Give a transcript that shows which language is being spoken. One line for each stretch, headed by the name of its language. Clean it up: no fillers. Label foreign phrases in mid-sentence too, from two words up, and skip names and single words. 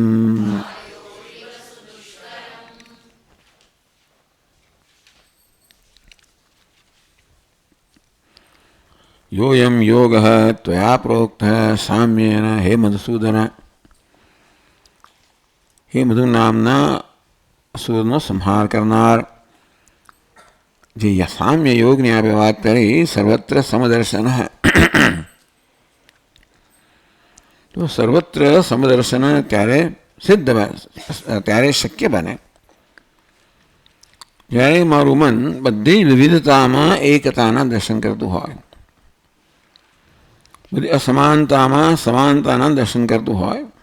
Sanskrit: योऽयं योगः त्वया प्रोक्तः साम्येन हे मधुसूदन।
Gujarati: હે મધુ નામના સૂદન સંહાર કરનાર જે સામ્ય યોગની આપણે વાત કરી સર્વત્ર સમદર્શન તો સર્વત્ર સમદર્શન ત્યારે સિદ્ધ ત્યારે શક્ય બને જ્યારે મારું મન બધી વિવિધતામાં એકતાના દર્શન કરતું હોય બધી અસમાનતામાં સમાનતાના દર્શન કરતું હોય